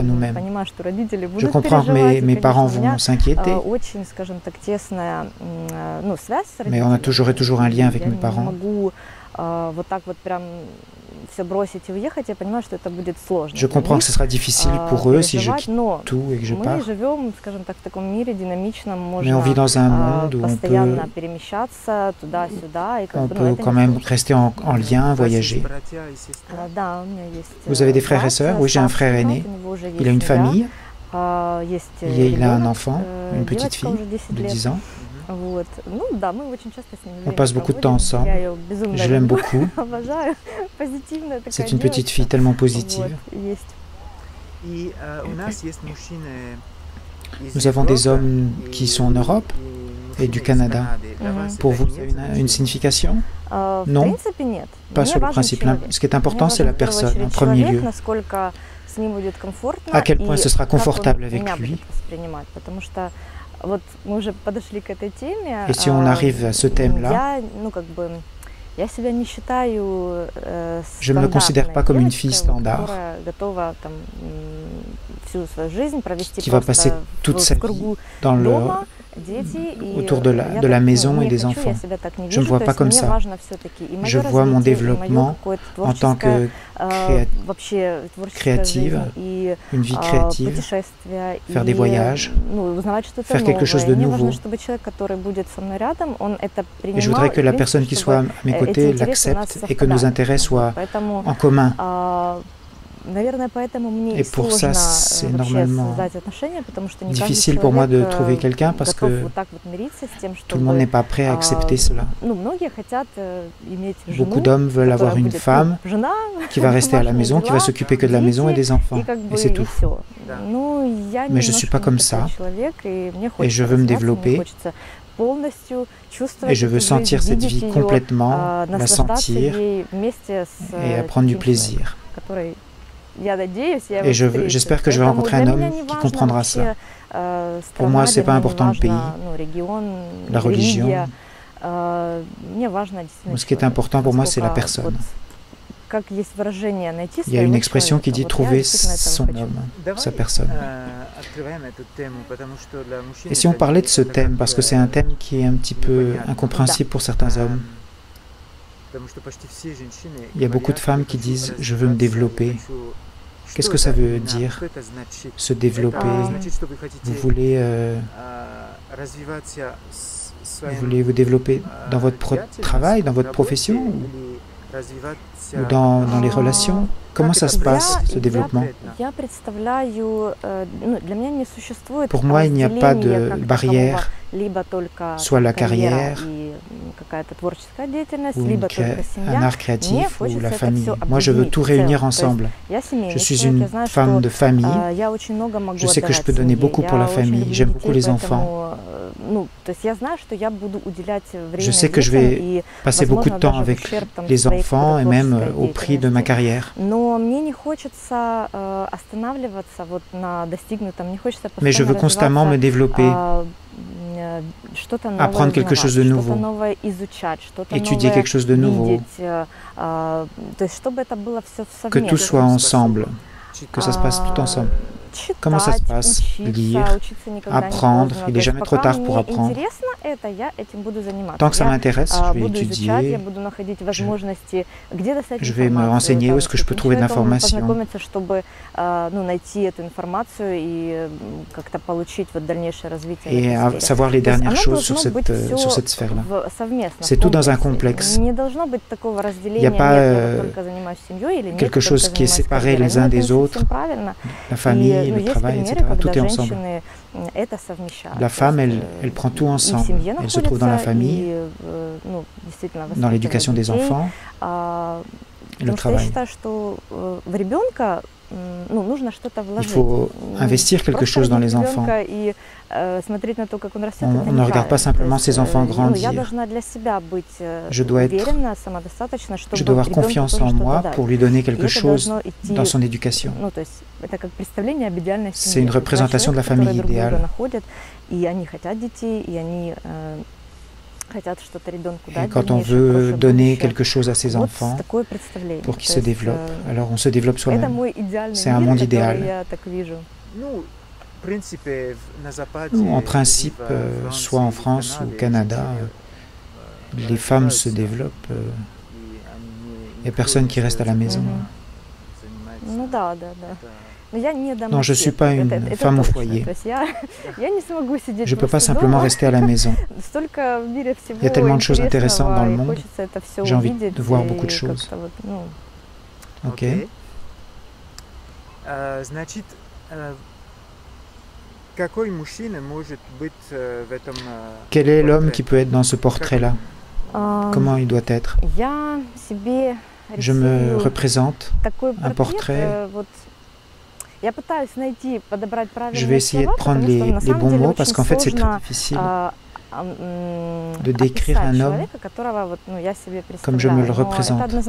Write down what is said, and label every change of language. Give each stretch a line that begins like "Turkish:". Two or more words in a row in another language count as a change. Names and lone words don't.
French: à nous-mêmes.
Russian: понимаю, что родители
French: Je
Russian: будут
French: comprends que
Russian: переживать, и,
French: mes parents
Russian: конечно, у меня
French: vont s'inquiéter,
Russian: очень, скажем так, тесная, ну, связь с
French: mais
Russian: родителями.
French: j'aurai toujours un lien avec
Russian: Я
French: mes
Russian: не
French: parents.
Russian: могу вот так вот прям все бросить и уехать, я понимаю, что это будет сложно.
French: Je comprends que ce sera difficile pour eux si je quitte
Russian: но
French: tout et que je
Russian: мы
French: pars.
Russian: живем, скажем так, в таком мире динамичном,
French: Mais on vit
Russian: можно
French: dans un monde où
Russian: постоянно перемещаться туда-сюда, и как
French: on
Russian: бы, ну,
French: peut
Russian: это
French: quand
Russian: не
French: même
Russian: сложно.
French: rester en lien, voyager.
Russian: братья и сестры? Да, у меня есть
French: Vous avez des frères et
Russian: брат,
French: sœurs? Oui, j'ai un frère
Russian: старший
French: aîné.
Russian: брат, у него уже
French: Il a une
Russian: есть семья,
French: famille,
Russian: есть
French: il a un
Russian: ребенок,
French: enfant, une petite
Russian: девочка
French: fille
Russian: уже 10
French: de
Russian: лет.
French: 10 ans.
Russian: Вот. Ну да, мы очень часто с ним
French: On
Russian: время
French: passe beaucoup de temps
Russian: проводим.
French: ensemble.
Russian: Я ее безумно
French: Je l'aime
Russian: люблю,
French: beaucoup.
Russian: обожаю. Позитивная такая
French: C'est une petite
Russian: девочка.
French: fille tellement positive.
Russian: Вот, есть. И у нас есть мужчины из
French: Nous avons des
Russian: Европы
French: hommes qui sont en Europe
Russian: и
French: et du
Russian: мужчины из
French: Canada.
Russian: Канады. Для вас
French: Pour
Russian: это
French: vous, ça a
Russian: имеет
French: une
Russian: значение?
French: signification?
Russian: В
French: Non,
Russian: принципе, нет.
French: pas
Russian: Мне
French: sur le
Russian: важен
French: principe.
Russian: человек.
French: Ce qui est important,
Russian: Мне
French: c'est la
Russian: важен в первую
French: personne, en
Russian: очередь
French: premier
Russian: человек,
French: lieu.
Russian: насколько с ним будет комфортно
French: À quel point
Russian: и
French: ce sera
Russian: как он
French: confortable avec
Russian: меня
French: lui.
Russian: будет воспринимать. Потому что вот мы уже подошли к этой теме.
French: Et si on arrive à ce thème-là,
Russian: Я, ну, как бы, я себя не считаю
French: je ne me considère pas comme une fille standard
Russian: которая готова там всю свою жизнь провести
French: qui va passer toute sa
Russian: в
French: vie
Russian: кругу
French: dans le,
Russian: дома, дети, и
French: autour de
Russian: я
French: la
Russian: так,
French: maison
Russian: ну,
French: et
Russian: не
French: des
Russian: хочу, я
French: enfants.
Russian: себя так не
French: Je ne
Russian: вижу,
French: vois
Russian: то
French: pas
Russian: есть
French: comme
Russian: мне
French: ça.
Russian: важно все-таки и
French: Je
Russian: моё
French: vois mon
Russian: развитие, и моё
French: développement
Russian: какое-то
French: en tant que
Russian: вообще творческая
French: créative,
Russian: жизнь, и
French: une vie créative,
Russian: путешествия,
French: faire des
Russian: и,
French: voyages,
Russian: ну, узнавать что-то
French: faire quelque chose de
Russian: новое. Мне важно,
French: nouveau.
Russian: чтобы человек, который будет со мной рядом, он это
French: Et je
Russian: принимал,
French: voudrais que
Russian: и,
French: la
Russian: в
French: personne
Russian: принципе,
French: qui soit à mes
Russian: эти
French: côtés
Russian: интересы у нас
French: l'accepte et que nos
Russian: совпадают.
French: intérêts soient
Russian: Поэтому,
French: en commun.
Russian: наверное, поэтому мне
French: Et
Russian: и
French: pour
Russian: сложно
French: ça, c'est
Russian: вообще
French: normalement
Russian: создать отношения, потому что не
French: difficile
Russian: каждый
French: pour moi de
Russian: человек
French: trouver quelqu'un parce
Russian: готов
French: que
Russian: вот так вот мириться с тем,
French: tout le monde n'est
Russian: чтобы
French: pas prêt à accepter cela.
Russian: ну, многие хотят иметь жену,
French: Beaucoup d'hommes veulent avoir
Russian: которая
French: une
Russian: будет,
French: femme
Russian: ну, жена,
French: qui va rester à la
Russian: домашние
French: maison, qui va
Russian: дела,
French: s'occuper que de la maison et des enfants.
Russian: и как бы
French: Et c'est
Russian: и
French: tout.
Russian: всё. Да. Ну, я
French: Mais je suis pas
Russian: немножко
French: comme
Russian: не такой
French: ça.
Russian: человек, и мне
French: Et
Russian: хочется
French: je veux me
Russian: развиваться,
French: développer.
Russian: мне хочется полностью чувствовать
French: Et je veux
Russian: эту
French: sentir
Russian: жизнь,
French: cette
Russian: видеть
French: vie
Russian: её,
French: complètement, la
Russian: наслаждаться
French: sentir
Russian: ей вместе с
French: et à prendre du
Russian: таким человеком,
French: plaisir.
Russian: который, я надеюсь, я
French: Et
Russian: его встречу.
French: j'espère que je vais
Russian: Поэтому
French: rencontrer un
Russian: для
French: homme
Russian: меня не
French: qui
Russian: важно
French: comprendra
Russian: вообще,
French: Pour
Russian: страна,
French: moi, c'est pas
Russian: для меня
French: important
Russian: не
French: le pays,
Russian: важно, ну, регион,
French: la religion.
Russian: религия. Мне важно действительно
French: Ce qui est
Russian: человек.
French: important pour moi, c'est la
Russian: Насколько
French: personne.
Russian: вот, как есть выражение, найти
French: Il y a une
Russian: своего
French: expression qui
Russian: человека.
French: dit
Russian: Вот я
French: trouver
Russian: действительно этого
French: son
Russian: хочу.
French: homme,
Russian: Давай
French: sa personne.
Russian: открываем эту тему, потому что для мужчин
French: Et si on
Russian: это
French: parlait de ce
Russian: это
French: thème,
Russian: как,
French: parce que c'est un thème qui est un petit peu
Russian: непонятно.
French: incompréhensible pour certains hommes,
Russian: Потому что почти все женщины
French: il y a beaucoup de
Russian: говорят,
French: femmes
Russian: я
French: qui
Russian: хочу
French: disent je veux me
Russian: развиваться,
French: développer.
Russian: я хочу.
French: Qu'est-ce
Russian: Что
French: que ça
Russian: это
French: veut
Russian: именно?
French: dire,
Russian: Что это значит?
French: se développer?
Russian: Это значит, что вы хотите
French: Vous voulez,
Russian: развиваться
French: vous
Russian: своим
French: voulez vous développer dans votre travail, dans votre profession
Russian: или развиваться
French: ou dans les relations? Comment ça se passe, ce développement?
Russian: Я представляю, ну, для меня не существует
French: Pour moi, il n'y a pas
Russian: разделения
French: de
Russian: как
French: barrière,
Russian: такового, либо только
French: soit la
Russian: карьера
French: carrière
Russian: и какая-то творческая деятельность,
French: ou
Russian: либо только
French: un
Russian: семья.
French: art créatif ou
Russian: хочется
French: la
Russian: это
French: famille.
Russian: всё
French: Moi, je veux
Russian: объединить
French: tout
Russian: в целом.
French: réunir
Russian: То есть
French: ensemble.
Russian: Я семейный
French: Je suis
Russian: человек,
French: une
Russian: я знаю,
French: femme
Russian: что
French: de famille.
Russian: я очень много могу
French: Je sais que je
Russian: отдавать
French: peux donner
Russian: семье.
French: beaucoup pour
Russian: Я
French: la
Russian: очень
French: famille.
Russian: люблю
French: J'aime
Russian: детей,
French: beaucoup les enfants.
Russian: поэтому, ну, то есть я знаю, что я буду уделять время
French: Je sais que je
Russian: детям
French: vais
Russian: и,
French: passer beaucoup de
Russian: возможно,
French: temps
Russian: даже в
French: avec
Russian: ущерб, там,
French: les
Russian: своей
French: enfants et
Russian: какой-то
French: même
Russian: творческой
French: au prix de ma
Russian: деятельности.
French: carrière.
Russian: Но мне не хочется останавливаться вот на достигнутом, не хочется
French: Mais je veux
Russian: постоянно
French: constamment me
Russian: развиваться,
French: développer,
Russian: что-то новое
French: apprendre quelque chose de
Russian: узнавать,
French: nouveau,
Russian: что-то новое изучать, что-то
French: étudier
Russian: новое
French: quelque chose de nouveau,
Russian: видеть, то есть чтобы это было все
French: que
Russian: совместно.
French: tout soit ensemble, que ça se passe tout ensemble. Comment ça se
Russian: Читать,
French: passe?
Russian: учиться,
French: Lire,
Russian: учиться никогда не
French: apprendre.
Russian: поздно.
French: Il
Russian: То
French: n'est
Russian: есть
French: jamais trop
Russian: пока
French: tard pour
Russian: мне
French: apprendre.
Russian: интересно это, я этим буду заниматься.
French: Tant que ça
Russian: Я,
French: m'intéresse, je vais
Russian: буду изучать, я
French: étudier,
Russian: буду находить возможности, где достать
French: je vais me
Russian: информацию,
French: renseigner
Russian: там,
French: où est-ce que je
Russian: с
French: peux
Russian: этим
French: trouver de
Russian: человеком
French: l'information,
Russian: познакомиться, чтобы ну, найти эту информацию и как-то получить вот дальнейшее развитие в
French: et
Russian: этой
French: à
Russian: сфере.
French: savoir les
Russian: То есть
French: dernières
Russian: оно
French: choses sur
Russian: должно быть
French: sur
Russian: всё
French: cette sphère-là.
Russian: совместно,
French: C'est
Russian: в
French: tout dans un
Russian: комплексе.
French: complexe.
Russian: Не должно быть такого
French: Il
Russian: разделения,
French: n'y a pas
Russian: нет, я вот только занимаюсь семьей, или нет,
French: quelque
Russian: я
French: chose
Russian: только
French: qui est
Russian: занимаюсь
French: séparé
Russian: карьерой.
French: les
Russian: Ну,
French: uns
Russian: это не
French: des autres,
Russian: совсем правильно.
French: la famille,
Russian: И,
French: le
Russian: есть
French: travail,
Russian: примеры,
French: etc. Tout
Russian: когда
French: est ensemble.
Russian: женщины это совмещают.
French: La
Russian: То
French: femme,
Russian: есть,
French: elle prend tout
Russian: и в
French: ensemble.
Russian: семье
French: Elle se trouve dans la
Russian: находится,
French: famille,
Russian: и, ну, действительно
French: dans l'éducation des
Russian: воспитывает детей.
French: enfants et le
Russian: Потому что я
French: travail.
Russian: считаю, что в ребенка ну, нужно что-то
French: Il
Russian: вложить.
French: faut investir quelque
Russian: Просто
French: chose dans les
Russian: родить
French: enfants.
Russian: ребенка и смотреть на то, как он растет,
French: On
Russian: это
French: ne regarde pas
Russian: неправильно.
French: simplement
Russian: То есть,
French: ses enfants
Russian: ну, я
French: grandir.
Russian: должна для себя быть
French: Je dois être,
Russian: уверена, самодостаточна, чтобы
French: je dois avoir
Russian: ребенку
French: confiance
Russian: тоже
French: en
Russian: что-то
French: moi
Russian: дать.
French: pour lui donner
Russian: И
French: quelque
Russian: это
French: chose
Russian: должно идти,
French: dans son éducation.
Russian: ну, то есть это как представление об идеальной семье.
French: C'est une
Russian: Два
French: représentation de la
Russian: человека, которые
French: famille
Russian: друг друга
French: idéale.
Russian: находят, и они хотят детей, и они хотят что-то ребенку
French: Et
Russian: дать.
French: quand on
Russian: дальнейшее,
French: veut
Russian: хорошее
French: donner
Russian: будущее.
French: quelque chose à ses
Russian: Вот
French: enfants
Russian: такое представление.
French: pour qu'ils
Russian: То
French: se
Russian: есть,
French: développent, alors on se développe
Russian: это
French: soi-même.
Russian: мой идеальный
French: C'est un
Russian: мир,
French: monde
Russian: который
French: idéal.
Russian: я так вижу. Ну, в принципе, на Западе,
French: Nous, en principe, soit en France ou au Canada, les femmes se développent. Il n'y a personne qui reste à la maison.
Russian: Ну да. Но я не
French: Non, je ne suis pas une femme au foyer.
Russian: То есть я не смогу сидеть
French: Je ne peux pas
Russian: просто
French: simplement
Russian: дома.
French: rester à la maison.
Russian: Столько в мире всего
French: Il y a tellement de choses intéressantes dans le
Russian: интересного, и
French: monde.
Russian: хочется это всё
French: J'ai envie
Russian: увидеть
French: de voir
Russian: и
French: beaucoup de choses.
Russian: как-то вот, ну,
French: Ok.
Russian: Значит,
French: Quel est l'homme qui peut être dans ce portrait-là? Comment il doit être? Je me représente un portrait. Je vais essayer de prendre les bons mots parce qu'en fait c'est très difficile de décrire un homme comme je me le représente.